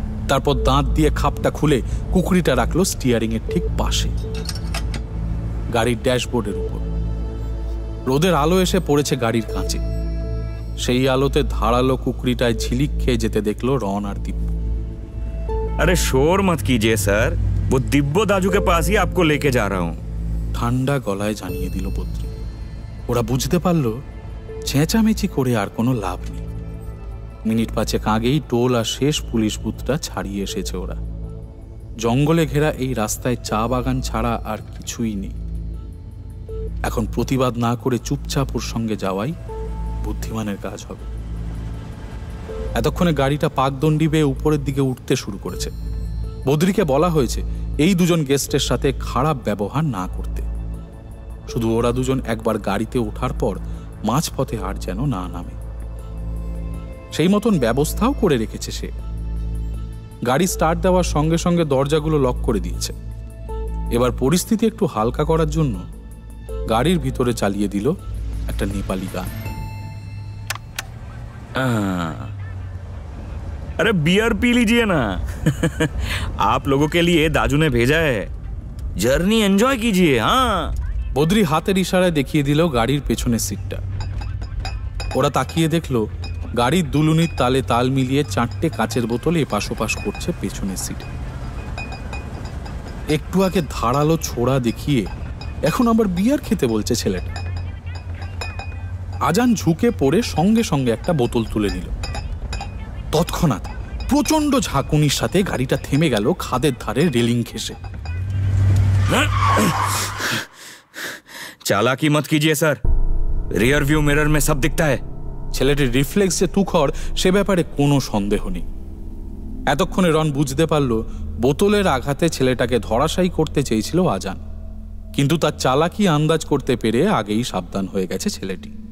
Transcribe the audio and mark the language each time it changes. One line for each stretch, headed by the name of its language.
Bangla: তারপর দাঁত দিয়ে খাপটা খুলে কুকরিটা রাখলো স্টিয়ারিং এর ঠিক পাশে, গাড়ির ড্যাশবোর্ডের উপর। রোদের আলো এসে পড়েছে গাড়ির কাঁচে। সেই আলোতে ধারালো কুকরিটায় ঝিলিক খেয়ে যেতে দেখলো রন আর দিব্য।
Hindi: আরে শোর মত कीजिए স্যার, वो दिब्बो दाजू के पास ही आपको लेके जा रहा हूं।
Bangla: ঠান্ডা গলায় জানিয়ে দিল বদ্রি। ওরা বুঝতে পারল চেঁচামেচি করে আর কোনো লাভ নেই। মিনিট 5 আগেই টোল আর শেষ পুলিশ বুথটা ছাড়িয়ে এসেছে ওরা। জঙ্গলে ঘেরা এই রাস্তায় চা বাগান ছাড়া আর কিছুই নেই। এখন প্রতিবাদ না করে চুপচাপ ওর সঙ্গে যাওয়াই বুদ্ধিমানের কাজ হবে। এতক্ষণে গাড়িটা পাকদণ্ডি বেয়ে উপরের দিকে উঠতে শুরু করেছে। বদ্রিকে বলা হয়েছে এই দুজন গেস্টের সাথে খারাপ ব্যবহার না করতে। শুধু ওরা দুজন একবার গাড়িতে ওঠার পর মাঝপথে আর যেন না নামে, সেই মতন ব্যবস্থাও করে রেখেছে সে। গাড়ি স্টার্ট দেওয়ার সঙ্গে সঙ্গে দরজাগুলো লক করে দিয়েছে। এবার পরিস্থিতি একটু হালকা করার জন্য গাড়ির ভিতরে চালিয়ে দিল একটা নেপালি গান।
Hindi: अरे बियर पी लीजिए ना। आप लोगों के लिए दाजू ने भेजा है, जर्नी एंजॉय कीजिए। हाँ,
Bangla: বদ্রি হাতের ইশারায় দেখিয়ে দিল গাড়ির পেছনের সিটটা। ওরা তাকিয়ে দেখলো গাড়ির দুলুনির তালে তাল মিলিয়ে 4টে কাচের বোতল এপাশ ওপাশ করছে পেছনের সিটে। একটু আগে ধারালো ছোড়া দেখিয়ে এখন আবার বিয়ার খেতে বলছে ছেলেটা। আজান ঝুঁকে পড়ে সঙ্গে সঙ্গে একটা বোতল তুলে নিল। তৎক্ষণাৎ প্রচন্ড ঝাঁকুনির সাথে গাড়িটা থেমে গেল খাদের ধারে রেলিং ঘেঁষে।
Hindi: चालाकी मत कीजिए सर, रियर व्यू मिरर में सब दिखता है।
Bangla: ছেলেটির রিফ্লেক্স যে তুখর সে ব্যাপারে কোনো সন্দেহ নেই। এতক্ষণে রন বুঝতে পারল বোতলের আঘাতে ছেলেটাকে ধরাশায়ী করতে চেয়েছিল আজান, কিন্তু তার চালাকি আন্দাজ করতে পেরে আগেই সাবধান হয়ে গেছে ছেলেটি।